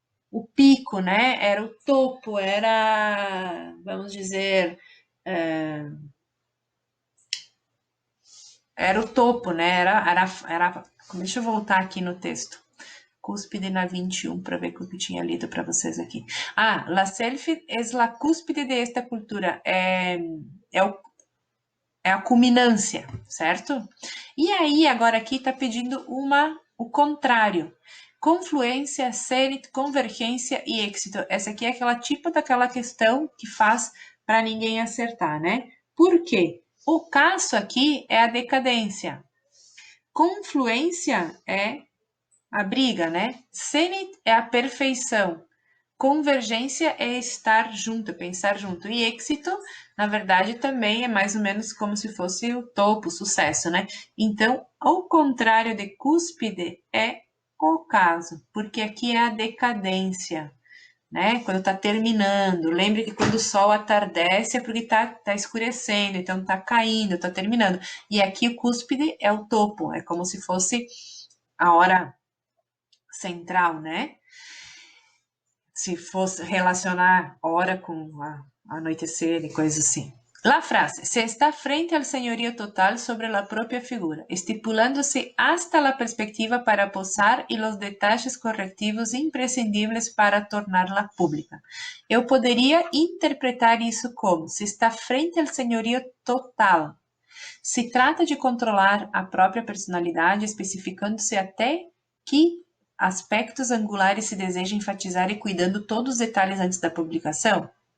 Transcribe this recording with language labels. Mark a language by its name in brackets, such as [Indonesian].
[Portuguese] O pico, né? Era o topo, era, vamos dizer, era o topo, né? Era, deixa eu voltar aqui no texto. Cúspide na 21 para ver o que eu tinha lido para vocês aqui. [Spanish] Ah, la selfie es la cúspide de esta cultura. [Portuguese] É a culminância, certo? E aí, agora aqui está pedindo o contrário. Confluência, cenit, convergência e êxito. Essa aqui é aquela tipo daquela questão que faz para ninguém acertar, né? Por quê? O caso aqui é a decadência. Confluência é a briga, né? Cenit é a perfeição. Convergência é estar junto, pensar junto. E êxito, na verdade, também é mais ou menos como se fosse o topo, o sucesso, né? Então, ao contrário de cúspide, é o caso, porque aqui é a decadência, né? Quando está terminando. Lembre que quando o sol atardece é porque está escurecendo, então está caindo, está terminando. E aqui o cúspide é o topo, é como se fosse a hora central, né? Se fosse relacionar hora com anoitecer e coisas assim. [Spanish] La frase, se está frente al señorío total sobre la propia figura, estipulándose hasta la perspectiva para posar y los detalles correctivos imprescindibles para tornarla pública. [Portuguese] Eu poderia interpretar isso como, [Spanish] se está frente al señorío total. [Portuguese] Se trata de controlar a própria personalidade, especificando-se até que aspectos angulares se deseja enfatizar e cuidando todos os detalhes antes da publicação?